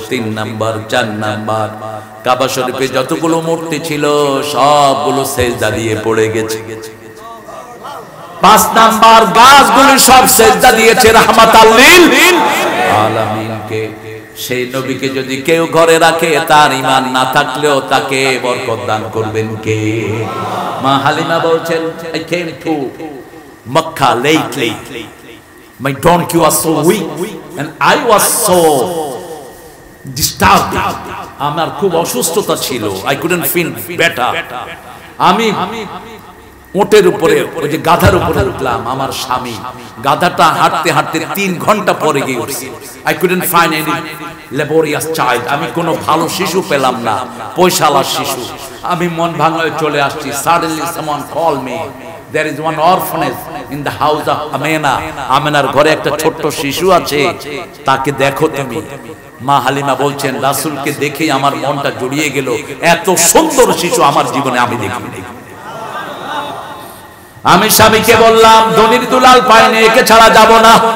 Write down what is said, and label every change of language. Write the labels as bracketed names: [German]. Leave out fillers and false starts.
[Bangla] 3 number 4 number কাবা শরীফে যতগুলো মূর্তি ছিল সবগুলো সেজদা দিয়ে পড়ে গেছে। 5 নাম্বার গাছগুলো সব সেজদা দিয়েছে রাহমাতাল লিল আলামিনকে। সেই নবীকে যদি কেউ ঘরে রাখে তার ঈমান না থাকলেও তাকে বরকত দান করবেন কে? মা হালিমা বলছেন, [English] I came to Makkah lately. My donkey was so weak and I was so disturbed. [Bangla] আমার খুব অসুস্থতা ছিল, [English] I couldn't feel better. [Bangla] আমি ওটের উপরে, ওই যে গাধার উপরে উঠলাম, আমার স্বামী গাধাটা হাঁটতে হাঁটতে 3 ঘন্টা পরে গিয়ে উঠছে। [English] I couldn't find any laborious child. [Bangla] আমি কোনো ভালো শিশু পেলাম না, পয়সাওয়ালা শিশু। আমি মন ভাঙায় চলে আসছি। [English] Suddenly someone called me. There is one orphanage in the house of Amena. [Bangla] আমেনার ঘরে একটা ছোট্ট শিশু আছে, তাকে দেখো তুমি। মা হালিমা বলছেন রাসূলকে দেখেই আমার মনটা জড়িয়ে গেল, এত সুন্দর শিশু আমার জীবনে আমি দেখিনি। আমি স্বামীকে বললাম, ধনির দুলাল পাইনি, একে ছাড়া যাব না।